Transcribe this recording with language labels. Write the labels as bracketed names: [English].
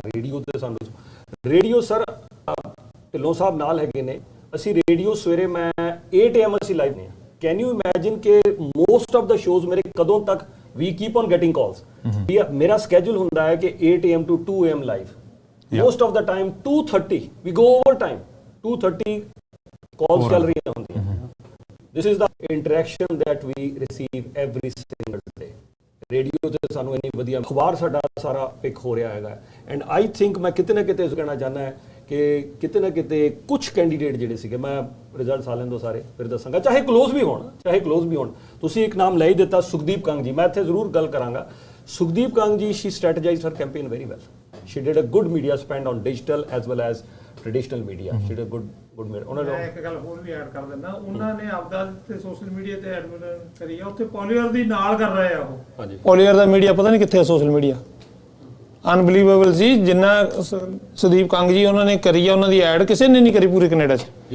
[Punjabi] Radio ਤੇ ਸਾਨੂੰ radio sir Dhillon ਸਾਹਿਬ ਨਾਲ ਹੈਗੇ ਨੇ, ਅਸੀਂ ਰੇਡੀਓ ਸਵੇਰੇ ਮੈਂ 8 AM ਅਸੀਂ ਲਾਈਵ ਨੇ। [English] can you imagine [Punjabi] ਕਿ ਮੋਸਟ ਆਫ ਦਾ ਸ਼ੋਜ਼ ਮੇਰੇ ਕਦੋਂ ਤੱਕ ਵੀ [English] keep on getting calls, [Punjabi] ਮੇਰਾ ਸਕੈਜੂਲ ਹੁੰਦਾ ਹੈ ਕਿ 8 AM to 2 AM live, most of ਦਾ time 2:30 we go over time, 2:30 ਕਾਲਸ ਚੱਲ ਰਹੀਆਂ ਹੁੰਦੀਆਂ। [English] This is the interaction that we receive every single day. [Punjabi] Radio ਤੇ ਸਾਨੂੰ ਇੰਨੀ ਵਧੀਆ ਅਖਬਾਰ ਸਾਡਾ ਸਾਰਾ ਪਿਕ ਹੋ ਰਿਹਾ ਹੈਗਾ, [English] and I think [Punjabi] ਮੈਂ ਕਿਤੇ ਨਾ ਕਿਤੇ ਕਹਿਣਾ ਚਾਹੁੰਦਾ ਹੈ ਕਿ ਕਿਤੇ ਨਾ ਕਿਤੇ ਕੁਝ ਕੈਂਡੀਡੇਟ ਜਿਹੜੇ ਸੀਗੇ, ਮੈਂ ਰਿਜ਼ਲਟਸ ਆ ਲੈਣ ਦੋ ਸਾਰੇ ਫਿਰ ਦੱਸਾਂਗਾ, ਚਾਹੇ ਕਲੋਜ਼ ਵੀ ਹੋਣ, ਤੁਸੀਂ ਇੱਕ ਨਾਮ ਲੈ ਹੀ ਦਿੱਤਾ, ਸੁਖਦੀਪ ਕੰਗ ਜੀ, ਮੈਂ ਇੱਥੇ ਜ਼ਰੂਰ ਗੱਲ ਕਰਾਂਗਾ। [English] Sukhdeep Kang ji, she strategized her campaign very well. She did a good media spend on digital as well as traditional media. She did a good media. [Punjabi] ਉਹਨਾਂ ਨੇ ਇੱਕ ਗੱਲ ਹੋਰ ਵੀ ਐਡ ਕਰ ਦਿੰਦਾ, ਉਹਨਾਂ ਨੇ ਆਪਦਾ ਤੇ ਸੋਸ਼ਲ ਮੀਡੀਆ ਤੇ ਐਡਵਰਟਾਈਜ਼ ਕਰੀ ਆ, ਉੱਥੇ ਪੋਲੀਅਰ ਦੀ ਨਾਲ ਕਰ ਰਹੇ ਆ ਉਹ। ਹਾਂਜੀ, ਪੋਲੀਅਰ ਦਾ ਮੀਡੀਆ ਪਤਾ ਨਹੀਂ ਕਿੱਥੇ ਆ, ਸੋਸ਼ਲ ਮੀਡੀਆ ਅਨਬਲੀਵੇਬਲ ਸੀ ਜਿੰਨਾ ਸੁਦੀਪ ਕੰਗ ਜੀ ਉਹਨਾਂ ਨੇ ਕਰੀ ਆ, ਉਹਨਾਂ ਦੀ ਐਡ ਕਿਸੇ ਨੇ ਨਹੀਂ ਕਰੀ ਪੂਰੇ ਕੈਨੇਡਾ 'ਚ।